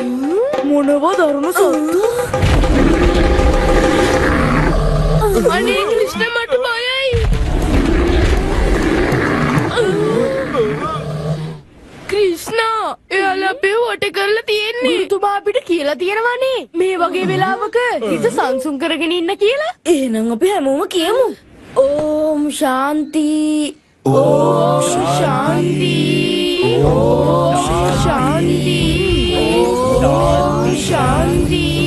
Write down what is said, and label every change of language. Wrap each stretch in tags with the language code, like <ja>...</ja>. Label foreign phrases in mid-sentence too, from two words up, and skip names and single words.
<si>මොනවා දරුණු සතු? අනේ ක්‍රිෂ්ණ මට බයයි. ක්‍රිෂ්ණා එයාලා අපේ වට කරලා තියෙන්නේ. ගුරුතුමා අපිට කියලා තියෙනවනේ මේ වගේ වෙලාවක හිත සංසුන් කරගෙන ඉන්න කියලා. එහෙනම් අපි හැමෝම කියමු.</si> <sa>ओम शांति ओम शांति ओम शांति ओम शांति</sa>